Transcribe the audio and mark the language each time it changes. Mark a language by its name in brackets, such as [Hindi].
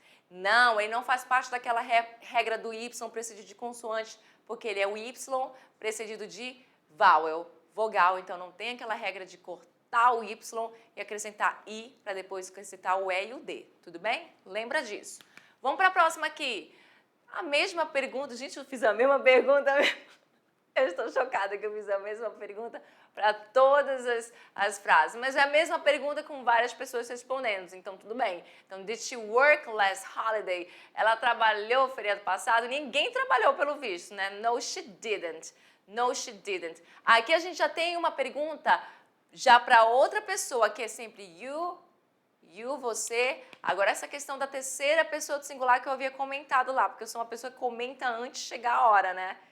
[Portuguese] Não, ele não faz parte daquela regra do Y precedido de consoante, porque ele é o Y precedido de vowel, vogal, então não tem aquela regra de cortar o Y e acrescentar I para depois acrescentar o E e o D, tudo bem? Lembra disso. Vamos para a próxima aqui. A mesma pergunta, gente, eu fiz a mesma pergunta. Eu estou chocada que eu fiz a mesma pergunta para todas as frases, mas é a mesma pergunta com várias pessoas respondendo, então tudo bem. [English] Então, did she work last holiday? [Portuguese] Ela trabalhou no feriado passado? Ninguém trabalhou pelo visto, né? [English] No, she didn't. No, she didn't. [Portuguese] Aqui a gente já tem uma pergunta Já para outra pessoa, que é sempre you, você. Agora, essa questão da terceira pessoa do singular que eu havia comentado lá, porque eu sou uma pessoa que comenta antes de chegar a hora, né?